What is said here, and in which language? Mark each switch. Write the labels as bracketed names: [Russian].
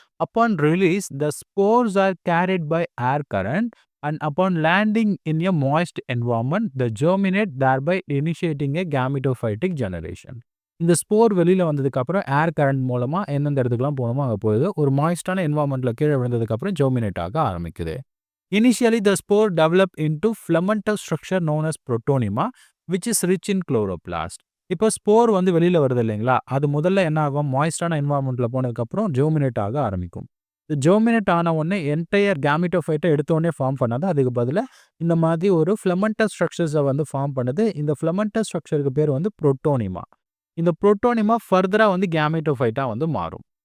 [English] Upon release the spores are carried by air current and upon landing in a moist environment they germinate thereby initiating a gametophytic generation. [Tamil] இந்த spore வெளியில் வந்ததுக்கப்புறம் ஏர் current மூலமாக எந்தெந்த இடத்துக்குலாம் போகணுமோ அங்கே போகுது. ஒரு மாய்ஸ்டான என்வாயர்மெண்ட்டில் கீழே விழுந்ததுக்கப்புறம் ஜெர்மினேட் ஆக ஆரம்பிக்குது. [English] Initially, the spore develop into filamentous structure known as protonema, which is rich in chloroplast. [Tamil] இப்போ ஸ்போர் வந்து வெளியில் வருது இல்லைங்களா, அது முதல்ல என்ன ஆகும், மாய்ஸ்டான என்வாயர்மெண்ட்டில் போனதுக்கப்புறம் ஜெர்மினேட் ஆக ஆரம்பிக்கும். ஜெர்மினேட் ஆன உடனே என்டையர் கேமிட்டோஃபைட்டை எடுத்தோடனே ஃபார்ம் பண்ணாது. அதுக்கு பதிலாக இந்த மாதிரி ஒரு ஃபிலமெண்டஸ் ஸ்ட்ரக்சர்ஸை வந்து ஃபார்ம் பண்ணுது. இந்த ஃபிலமெண்டஸ் ஸ்ட்ரக்சருக்கு பேர் வந்து புரோட்டோனிமா. இந்த புரோட்டோனிமா ஃபர்தராக வந்து கேமிட்டோஃபைட்டாக வந்து மாறும்.